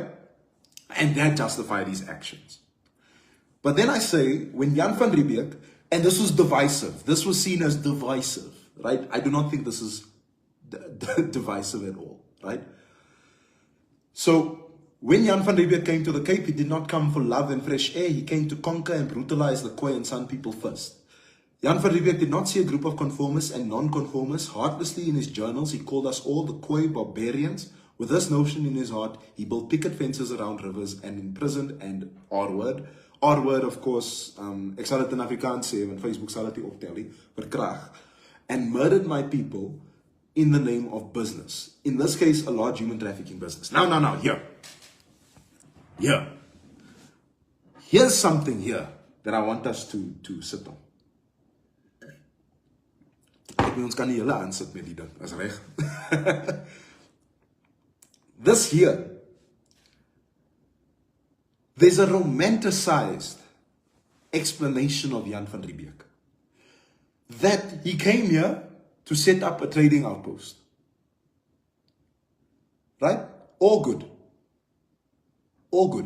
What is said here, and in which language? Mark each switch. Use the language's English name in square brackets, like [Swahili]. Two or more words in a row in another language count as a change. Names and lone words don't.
[English] And that justified his actions. But then I say, when Jan van Riebeeck, and this was divisive, this was seen as divisive, right? I do not think this is divisive at all, right? So when Jan van Riebeeck came to the Cape, he did not come for love and fresh air. He came to conquer and brutalize the Khoi and San people first. Jan van Riebeeck did not see a group of conformists and non-conformists. Heartlessly in his journals, he called us all the Khoi barbarians. With this notion in his heart, he built picket fences around rivers and imprisoned and R-word, of course, [Afrikaans] ek sal dit in Afrikaans sê, want Facebook sal dit nie optel nie, verkrag, [English] and murdered my people in the name of business. In this case, a large human trafficking business. Now, here. Here's something here that I want us to sit on. [Afrikaans] Ek weet ons kan nie hele aansit met die ding, is reg. [English] This here, there's a romanticized explanation of Jan van Riebeeck. That he came here to set up a trading outpost. Right? All good. All good.